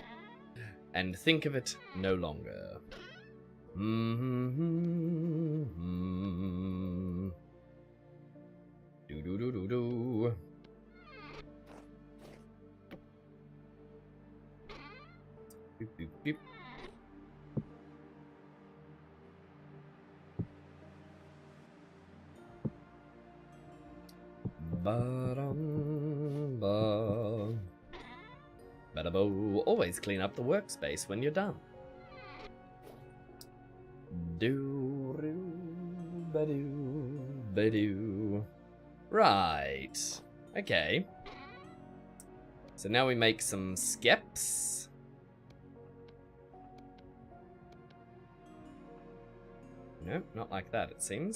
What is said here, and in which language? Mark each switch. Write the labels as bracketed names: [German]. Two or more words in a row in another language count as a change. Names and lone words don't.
[English] And think of it no longer. Do do do do do. Beep, beep, beep. Ba-dum-ba. Bada-bo. Always clean up the workspace when you're done. Do-do-ba-do-ba-do. Right. Okay. So now we make some skeps. No, not like that, it seems.